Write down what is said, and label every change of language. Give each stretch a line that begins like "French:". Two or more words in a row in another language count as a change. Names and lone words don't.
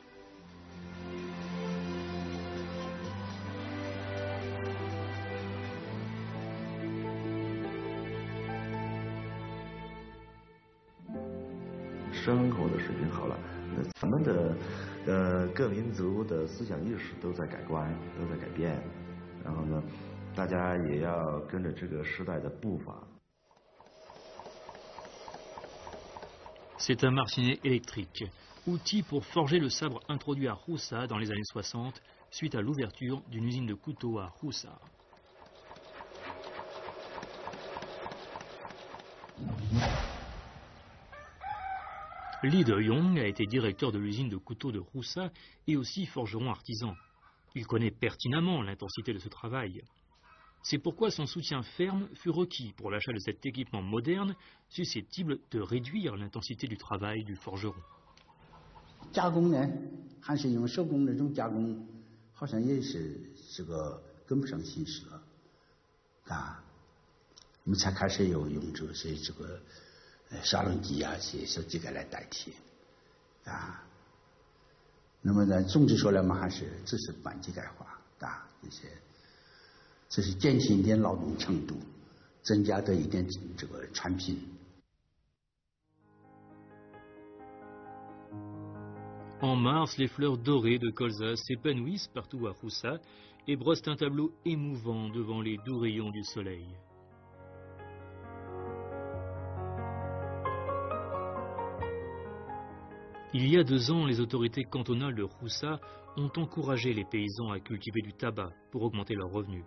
Chinese: « 生活的水平好了，那咱们的各民族的思想意识都在改观，都在改变。然后呢，大家也要跟着这个时代的步伐。”
French: C'est un martinet électrique, outil pour forger le sabre introduit à Roussa dans les années 60, suite à l'ouverture d'une usine de couteaux à Roussa. Li De-yong a été directeur de l'usine de couteaux de Roussa et aussi forgeron artisan. Il connaît pertinemment l'intensité de ce travail. C'est pourquoi son soutien ferme fut requis pour l'achat de cet équipement moderne susceptible de réduire l'intensité du travail du forgeron.
Chinese: 加工呢，还是用手工那种加工，好像也是个跟不上形势了，啊，我们才开始有用这个砂轮机啊，这些小机械来代替，啊，那么呢，总之说来嘛，还是这是半机械化，啊，这是减轻一点劳动程度，增加的一点这个产品。
French: En mars, les fleurs dorées de colza s'épanouissent partout à Roussa et brossent un tableau émouvant devant les doux rayons du soleil. Il y a 2 ans, les autorités cantonales de Roussa ont encouragé les paysans à cultiver du tabac pour augmenter leurs revenus.